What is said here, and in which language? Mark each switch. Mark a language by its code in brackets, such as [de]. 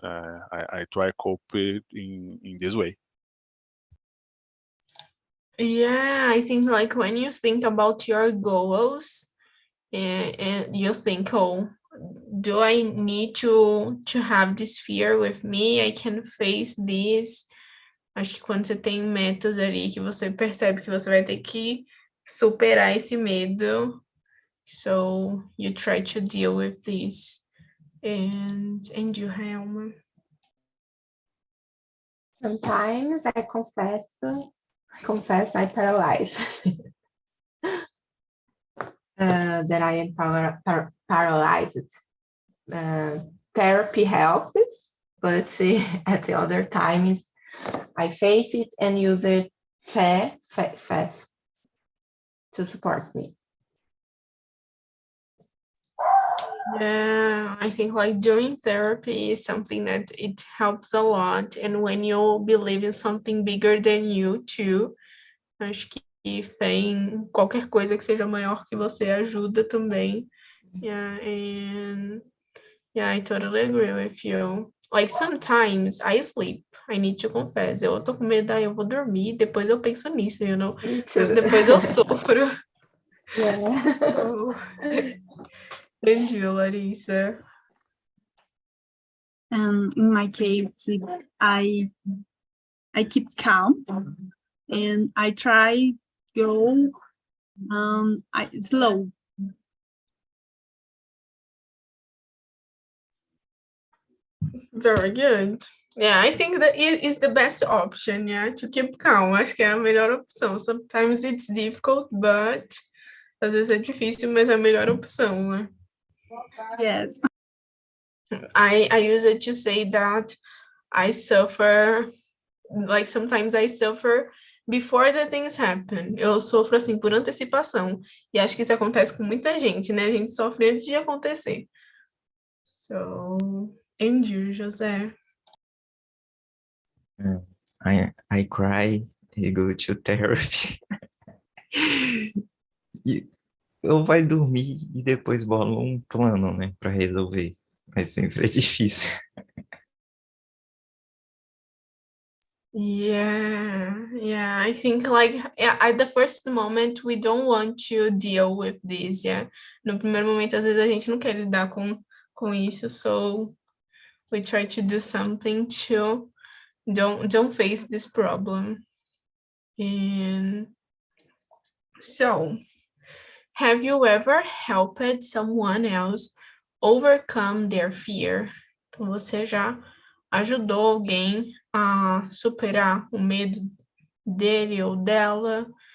[en] I try cope in this way. Yeah, I think like when you think about your goals and you think, oh, do I need to have this fear with me? I can face this. [pt] Acho que quando você tem metas ali que você percebe que você vai ter que superar esse medo, [en] so you try to deal with this. And you, Helma? Sometimes I confess I paralyze. That I am paralyzed. Therapy helps, but at the other times I face it and use it faith to support me. Yeah, I think like doing therapy is something that it helps a lot. And when you believe in something bigger than you too, [pt] acho que fé em qualquer coisa que seja maior que você ajuda também. [en] Yeah, and yeah, I totally agree with you. Like sometimes I sleep, I need to confess. [pt] Eu tô com medo, aí eu vou dormir, depois eu penso nisso, [en] you know? Me too. [pt] Depois eu sofro. [en] Yeah. Oh. And you, Larissa? In my case, I keep calm and I try go slow. Very good. Yeah, I think that it is the best option, yeah, to keep calm. [pt] Acho que é a melhor opção. [en] Sometimes it's difficult, but [pt] às vezes é difícil, mas é a melhor opção, né? [en] Yes. I use it to say that I suffer, like sometimes I suffer before the things happen. [pt] Eu sofro assim por antecipação. E acho que isso acontece com muita gente, né? A gente sofre antes de acontecer. [en] So, and you, José? I cry e go to therapy. [pt] E eu vai dormir e depois bola um plano, né, para resolver. Mas sempre é difícil. [en] Yeah, I think like at the first moment we don't want to deal with this, yeah. [pt] No primeiro momento, às vezes a gente não quer lidar com isso, [en] so we try to do something to don't face this problem. And so, have you ever helped someone else overcome their fear? [pt] Então, você já ajudou alguém a superar o medo dele ou dela?